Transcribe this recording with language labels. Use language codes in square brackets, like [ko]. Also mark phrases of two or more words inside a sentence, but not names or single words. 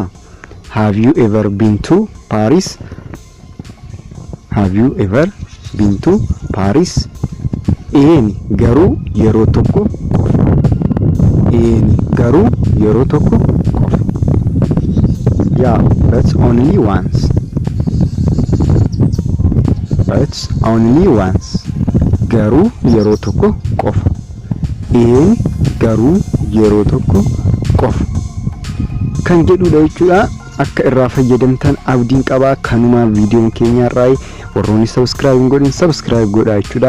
[en] Have you ever been to Paris? Have you ever been to Paris? [om] Eeni garuu yeroo tokko qofa. Eeni garuu yeroo tokko qofa. [en] Yeah, that's only once. That's only once. [om] Garuu yeroo tokko qofa. Eeni garuu yeroo tokko qofa. Kan jedhudha jechuudha. Akka irraa fayyadamtan abdiin qaba. Kanuma viidiyoon keenya irraa warroonni subscribe godhin subscribe godhaa jechuudha.